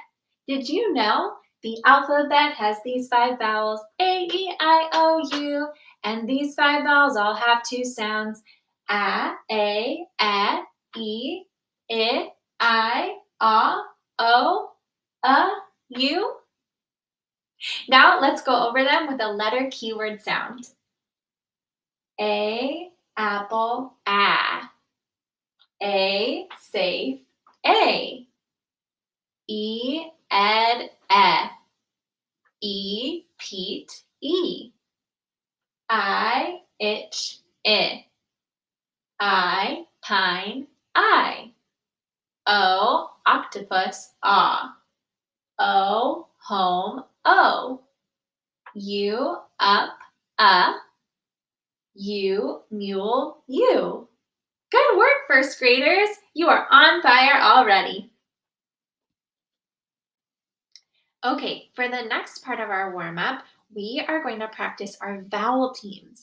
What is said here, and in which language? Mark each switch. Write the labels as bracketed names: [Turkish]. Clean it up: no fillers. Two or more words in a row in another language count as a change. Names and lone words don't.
[English] Did you know the alphabet has these 5 vowels, A, E, I, O, U, and these 5 vowels all have 2 sounds, A, E, I, O, U. Now let's go over them with a letter keyword sound. A, apple, A. A, safe, A. E, ed, E. E, Pete, E. I, itch, I. I, pine, I. O, octopus, Ah. O, home, O. U, up, U, mule, U. Good work, first graders. You are on fire already. Okay, for the next part of our warm-up, we are going to practice our vowel teams.